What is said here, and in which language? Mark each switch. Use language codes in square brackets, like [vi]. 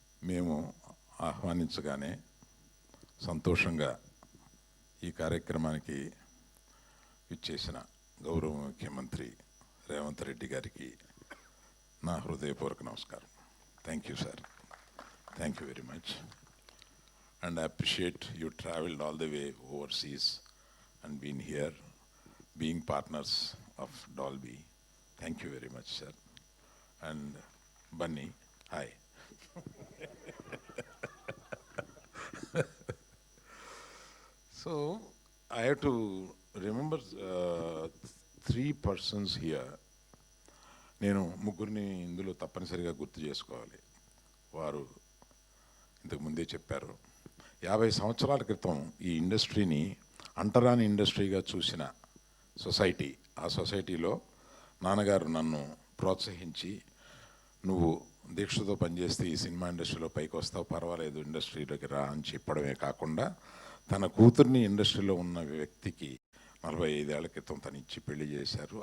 [te] మేము ఆహ్వానించగానే సంతోషంగా ఈ కార్యక్రమానికి ఇచ్చేసిన గౌరవ ముఖ్యమంత్రి రేవంత్ రెడ్డి గారికి నా హృదయపూర్వక నమస్కారం. [en] Thank you sir. Thank you very much. And I appreciate you traveled all the way overseas and been here, being partners of Dolby. Thank you very much, sir. And Bunny, hi. So, I have to remember 3 persons here. [te] నేను ముగ్గురిని ఇందులో తప్పనిసరిగా గుర్తు చేసుకోవాలి. వారు ఇంతకుముందే చెప్పారు. 50 సంవత్సరాల క్రితం ఈ ఇండస్ట్రీని అంటరాని ఇండస్ట్రీగా చూసిన సొసైటీ, ఆ సొసైటీలో నాన్నగారు నన్ను ప్రోత్సహించి నువ్వు దీక్షతో పనిచేస్తే ఈ సినిమా ఇండస్ట్రీలో పైకి వస్తావు, పర్వాలేదు ఇండస్ట్రీలోకి రా అని చెప్పడమే కాకుండా తన కూతుర్ని ఇండస్ట్రీలో ఉన్న వ్యక్తికి 45 ఏళ్ల క్రితం తను ఇచ్చి పెళ్లి చేశారు.